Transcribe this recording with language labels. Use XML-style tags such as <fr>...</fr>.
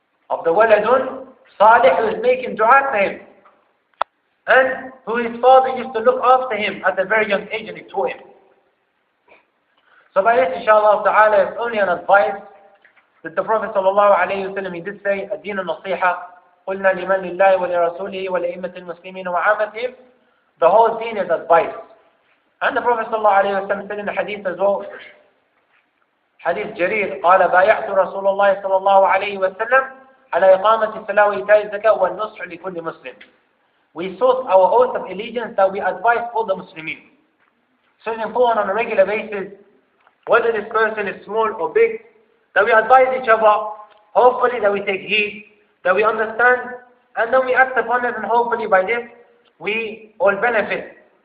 <en>Of the waladun salih who is making dua for him, and who his father used to look after him at a very young age and he taught him. So by this, inshallah ta'ala, it's only an advice that the Prophet ﷺ, he did say,</en> <ar>الدين النصيحة قلنا لمن لله ولرسوله ولأئمة المسلمين وعامتهم.</ar> <en>The whole deen is advice. And the Prophet ﷺ said in the hadith as well, hadith Jarir,</en> <ar>قال بايعت رسول الله صلى الله عليه وسلم على إقامة الصلاة وإيتاء الزكاة والنصح لكل مسلم.</ar> <en>We sought our oath of allegiance that we advise all the Muslimin. So it's important on a regular basis, whether this person is small or big, that we advise each other, hopefully that we take heed, that we understand, and then we act upon it, and hopefully by this we all benefit.</en>